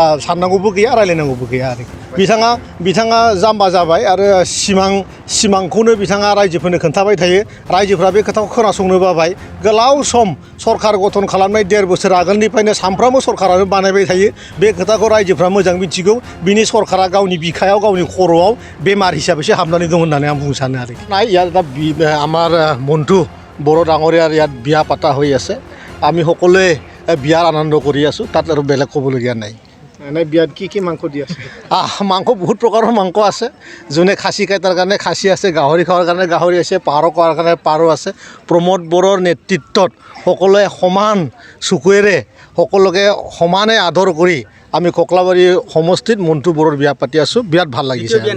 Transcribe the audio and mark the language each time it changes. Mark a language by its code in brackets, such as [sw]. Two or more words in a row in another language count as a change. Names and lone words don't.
[brx] साननांगौबो गैया रायलायनांगौबो गैया आरो बिथाङा जाम्बा जाबाय आरो सिमांखौनो बिथाङा रायजोफोरनो खोन्थाबाय थायो रायजोफ्रा बे खोथाखौ खोनासंनो बाबाय गोलाव सम सरकार गठन खालामनाय 1.5 बोसोर आगोलनिफ्रायनो सानफ्रामबो सरकारानो बानायबाय थायो बे खोथाखौ रायजोफ्रा मोजां मिथिगौ बिनि सरकारा गावनि बिखायाव गावनि खर'आव बेमार हिसाबैसो हाबनानै दं होननानै आं बुंनो सानो आरो [as] ইয়াত আমাৰ মন্টু বড়ো ডাঙৰীয়াৰ ইয়াত বিয়া পাতা হৈ আছে আমি সকলোৱে বিয়াৰ আনন্দ কৰি আছোঁ তাত আৰু বেলেগ ক'বলগীয়া নাই এনে বিয়াত কি মাংস দি আছে মাংস বহুত প্ৰকাৰৰ মাংস আছে যোনে খাচী খায় তাৰ কাৰণে খাচী আছে গাহৰি খোৱাৰ কাৰণে গাহৰি আছে পাৰ খোৱাৰ কাৰণে পাৰ আছে প্ৰমোদ বড়োৰ নেতৃত্বত সকলোৱে সমান চকুৱেৰে সকলোকে সমানে আদৰ কৰি আমি কখ্লাবাৰী সমষ্টিত মন্টু বড়োৰ বিয়া পাতি আছোঁ বিৰাট ভাল লাগিছে